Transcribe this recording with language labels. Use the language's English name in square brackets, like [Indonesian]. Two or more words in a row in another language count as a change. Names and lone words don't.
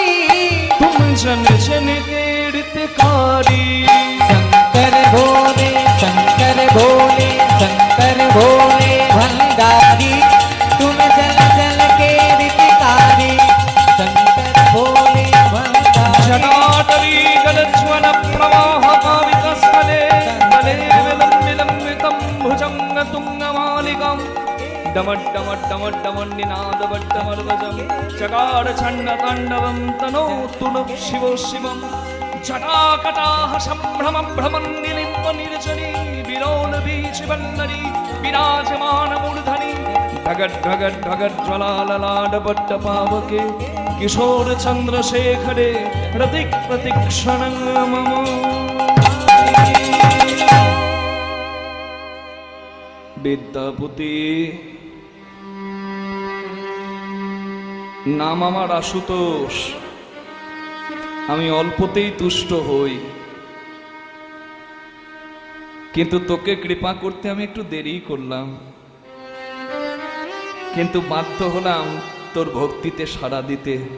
[Hindi] तुम जन जन के हितकारी। शंकर भोले शंकर भोले शंकर भोले भंडारी, तुम जल जल के हितकारी। शंकर भोले भंडारी। [Sanskrit] जटाटवी गलज्वल प्रवाह पावितस्थले, तले विलम्बितं भुजंग तुंगमालिकम्, डमड्डमड्डमड्डमन्निनादवड्डमर्वजं चकार छण्ड ताण्डवं तनोतु नः शिवो शिवम्। जटाकटाह सम्भ्रम भ्रमन्निलिम्ब निर्जनी, विलोल बीजवल्लरी विराजमान मूर्धनि। ढगड् ढगड् ढगड् ज्वलाललाडबड्ड पावके, किशोर चन्द्रशेखरे रतिक् प्रतिक्षणं मम। [Bangla] বিদ্যাপতি, নাম আমার আশুতোষ, আমি অল্পতেই তুষ্ট হই, কিন্তু তোকে কৃপা করতে আমি একটু দেরি করলাম, কিন্তু বাধ্য হলাম তোর ভক্তিতে সাড়া দিতে।